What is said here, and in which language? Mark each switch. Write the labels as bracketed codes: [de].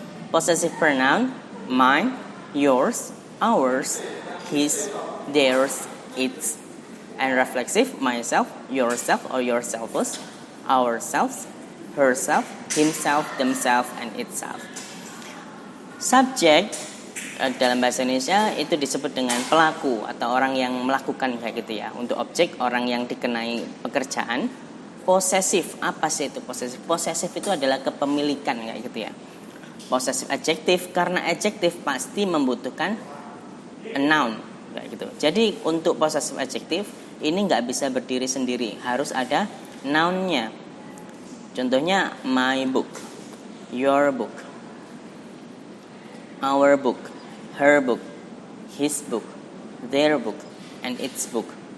[en] Possessive pronoun, mine, yours, ours, his, theirs, its. And reflexive, myself, yourself or yourselves, ourselves, herself, himself, themselves, and itself. [id] Subject dalam bahasa Indonesia itu disebut dengan pelaku atau orang yang melakukan kayak gitu ya. Untuk objek, orang yang dikenai pekerjaan. Posesif, apa sih itu posesif? Posesif itu adalah kepemilikan kayak gitu ya. Posesif adjektif, karena adjektif pasti membutuhkan a noun kayak gitu. Jadi untuk posesif adjektif ini nggak bisa berdiri sendiri, harus ada nounnya. Contohnya my book, your book, our book, her book, his book, their book, and its book.